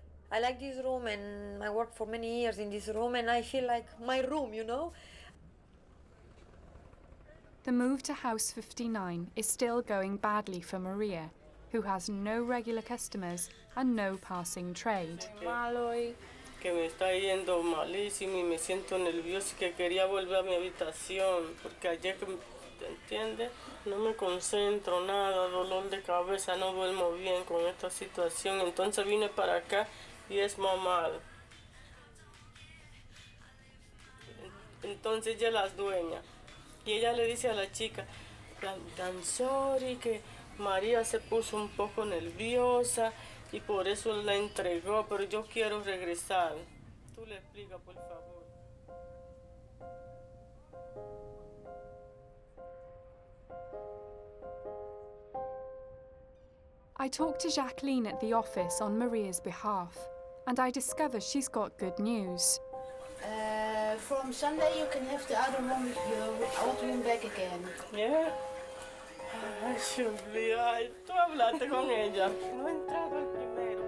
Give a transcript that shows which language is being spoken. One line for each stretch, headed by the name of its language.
English: I like this room and I worked for many years in this room and I feel like my room, you know? The move to House 59 is still going badly for Maria, who has no regular customers and no passing trade.
Spanish: Que me está yendo malísimo y me siento nerviosa y que quería volver a mi habitación porque ayer, ¿te entiendes? No me concentro nada, dolor de cabeza, no duermo bien con esta situación. Entonces vine para acá y es mamá. Entonces ella es la dueña y ella le dice a la chica, tan sorry, que María se puso un poco nerviosa y por eso la entregó, pero yo quiero regresar. Tú le explicas, por favor.
English: I talked to Jacqueline at the office on Maria's behalf, and I discover she's got good news. From Sunday you can have the other room, your old room back again. Yeah?
Spanish: Ay, Julia, tú hablaste con ella. No he entrado el primero.